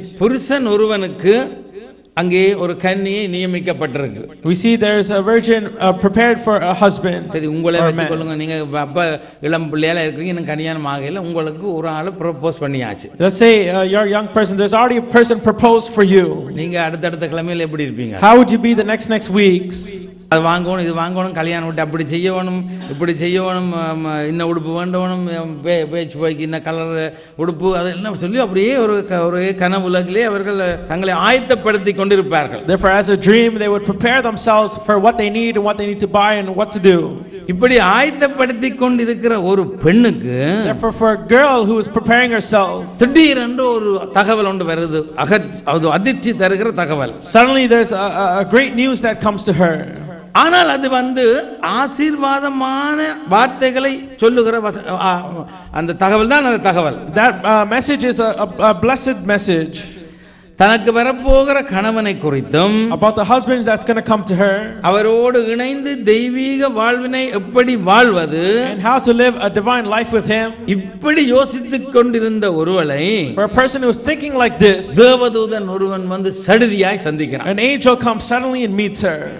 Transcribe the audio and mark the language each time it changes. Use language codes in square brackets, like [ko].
[ta] புருஷன் ஒருவனுக்கு அங்கே ஒரு கன்னியை நியமிக்கப்பட்டிருக்கு. [en] we see there is a virgin prepared for a husband. [ta] சரி, உங்களை வைத்துக் கொள்ளுங்க. நீங்க அப்ப இளம் பிள்ளையால இருக்கீங்க, இன்னும் கல்யாணம் ஆகல, உங்களுக்கு ஒரு ஆளு ப்ரோபோஸ் பண்ணியாச்சு. [en] Let's say you're a young person, there's already a person proposed for you. [ta] நீங்க அடுத்த கிழமையில எப்படி இருப்பீங்க? [en] How would you be the next weeks? [ta] அது வாங்கணும், இது வாங்கணும், கல்யாணம் விட்டு அப்படி செய்யணும், இப்படி செய்யணும், இன்ன உடுப்பு வேண்டணும், பேச்சு போய்க்கு இன்ன கலர் உடுப்பு, அதெல்லாம் சொல்லி அப்படியே ஒரு கனவு உலகிலே அவர்கள் தங்களை ஆயத்தப்படுத்தி கொண்டிருப்பார்கள். [en] Therefore, as a dream, they would prepare themselves for what they need and what they need to buy and what to do. [ta] இப்படி ஆயத்தப்படுத்தி கொண்டிருக்கிற ஒரு பெண்ணுக்கு, [en] therefore for a girl who is preparing herself, [ta] திடீரென்று ஒரு தகவல் ஒன்று வருது, அது அதிர்ச்சி தருகிற தகவல். [en] Suddenly there's a great news that comes to her. [ta] ஆனால் அது ஆசீர்வாதமான வார்த்தைகளை சொல்லுகிற அந்த தகவல் தான் அந்த தகவல். [en] That message is a blessed message. [ta] தனக்கு வரப்போகிற கணவனை குறித்தும், [en] about the husband that's going to come to her, [ta] அவரோடு இணைந்து தெய்வீக வாழ்வினை எப்படி வாழ்வது, [en] and how to live a divine life with him, [ta] இப்படி யோசித்துக் கொண்டிருந்த ஒருவளை, [en] for a person who is thinking like this, [ta] தேவதூதன் ஒருவன் வந்து சடுதியாய் சந்திக்கிறான். [en] an angel comes suddenly and meets her.